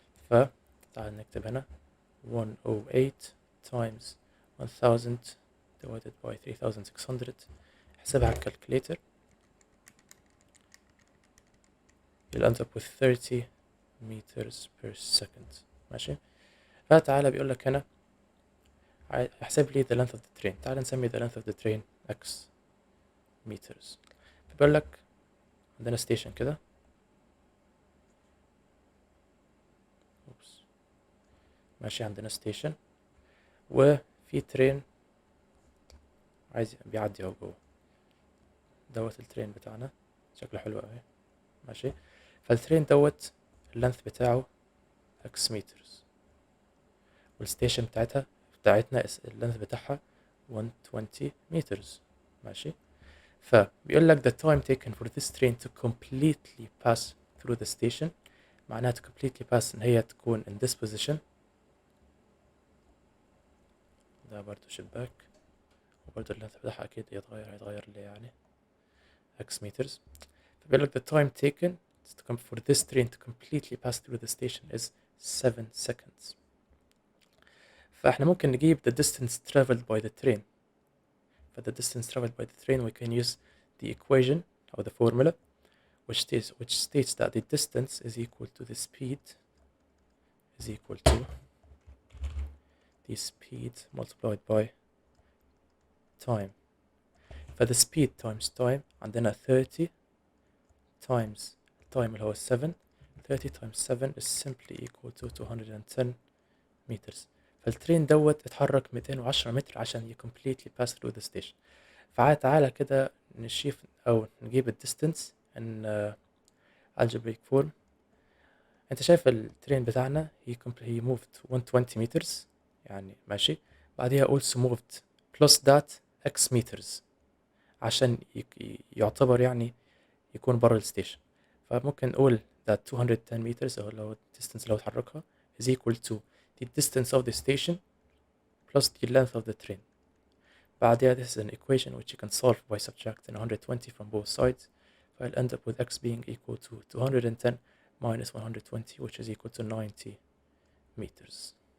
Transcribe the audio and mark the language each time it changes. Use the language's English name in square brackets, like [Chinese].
[Arabic] فتعال نكتب هنا [English] 108 times 1000 divided by 3600. [Arabic] احسبها على الكالكوليتر. [English] you'll end up with 30 meters per second. [Arabic] ماشي، فتعالى بيقول لك هنا احسب لي [English] the length of the train. [Arabic] تعال نسمي [English] the length of the train x meters. [Arabic] فبيقول لك عندنا ستيشن كده، ماشي، عندنا ستيشن وفي ترين عايز بيعدي اهو جوه دوت. الترين بتاعنا شكله حلو قوي، ماشي. فالترين دوت اللينث بتاعه x meters، والستيشن بتاعتنا اللينث بتاعها 120 meters، ماشي. فبيقول لك [English] the time taken for this train to completely pass through the station. معناها to completely pass [Arabic] ان هي تكون [English] in this position. [Arabic] ده برضو شباك، وبرضو اللينث بتاعها اكيد هيتغير ليه يعني x meters. [English] فبيقول لك the time taken for this train to completely pass through the station is 7 seconds. فاحنا ممكن نجيب the distance traveled by the train. the distance traveled by the train we can use the equation or the formula which states that the distance is equal to the speed is equal to the speed multiplied by time. the speed times time عندنا 30 times time [Arabic] اللي هو [English] 7. 30 times 7 is simply equal to 210 meters. [Arabic] فالترين دوت اتحرك 210 متر عشان [English] completely pass through the station. [Arabic] فتعالى كده نشوف او نجيب الديستنس [English] in algebraic form. [Arabic] انت شايف الترين بتاعنا [English] he moved 120 meters [Arabic] يعني، ماشي. بعديها [English] also moved plus that x meters [Arabic] عشان يعتبر يعني يكون برا الستيشن. [English] فممكن نقول that 210 meters [Arabic] او لو الديستنس اللي هو اتحركها [English] is equal to the distance of the station plus the length of the train. بعدها this is an equation which you can solve by subtracting 120 from both sides. I'll end up with x being equal to 210 minus 120 which is equal to 90 meters.